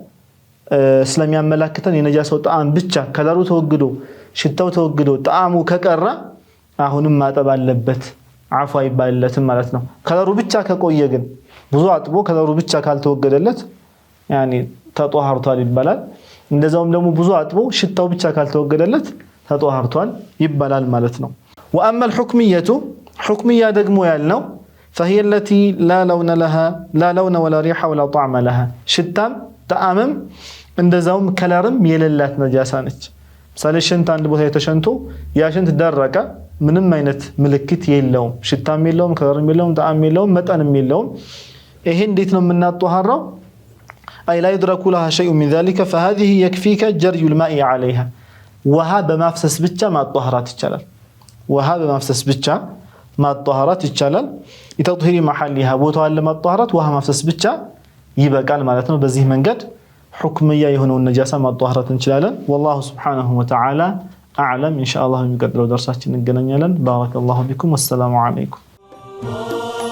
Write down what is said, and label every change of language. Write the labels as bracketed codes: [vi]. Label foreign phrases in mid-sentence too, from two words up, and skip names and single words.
[am] ስለሚያመላክተን የነጃሳው ጣዕም ብቻ ከለሩ ተወግዶ ሽታው ተወግዶ ጣዕሙ ከቀረ አሁንም ማጠብ አለበት አፉ አይባልለትም ማለት ነው ከለሩ ብቻ ከቆየ ግን ብዙ አጥቦ ከለሩ ብቻ ካልተወገደለት يعني ተጧሃርቷል ይባላል እንደዛውም ደግሞ ብዙ አጥቦ ሽታው ብቻ ካልተወገደለት ተጧሃርቷል ይባላል ማለት ነው [ar] واما الحكميه حكميه [am] ደግሞ ያልነው [ar] فهي التي لا لون لها لا لون ولا ريحه ولا طعم لها [am] ሽታም ጣዕምም እንደዛውም ከለርም የሌላት ነጃሳ ነች ምሳሌ ሽንት አንድ ቦታ የተሸንቶ ያ ሽንት ደረቀ ምንም አይነት ምልክት የለውም ሽታም የለውም ከለርም የለውም ጣዕም የለውም መጠንም የለውም ይሄ እንዴት ነው የምናጠሃራው [ar] أي لا يدرك لها شيء من ذلك فهذه يكفيك جري الماء عليها [am] ውሃ በማፍሰስ ብቻ ማጠሃራት ይቻላል ውሃ በማፍሰስ ብቻ ማጣሃራት ይቻላል። [ar] لتطهير محلها [am] ቦታዋን ለማጣሃራት ውሃ ማፍሰስ ብቻ ይበቃል ማለት ነው። በዚህ መንገድ ሁክምያ የሆነውን ነጃሳ ማጣሃራት እንችላለን። [ar] والله سبحانه وتعالى أعلم። [am] ኢንሻአላህ የሚቀጥለው ደርሳችን እንገናኛለን። [ar] بارك الله بكم والسلام عليكم።